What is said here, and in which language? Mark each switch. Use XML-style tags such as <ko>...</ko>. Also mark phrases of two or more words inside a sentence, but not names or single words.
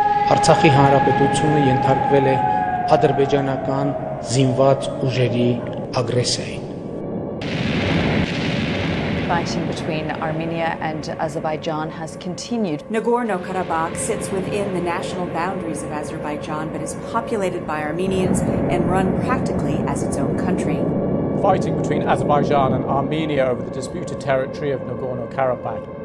<hy>Արցախի հանրապետությունը ենթարկվել է ադրբեջանական զինված ուժերի ագրեսիային.</hy> <en>Fighting between Armenia and Azerbaijan has continued. Nagorno-Karabakh sits within the national boundaries of Azerbaijan but is populated by Armenians and run practically as its own country. Fighting between Azerbaijan and Armenia over the disputed territory of Nagorno-Karabakh.</en>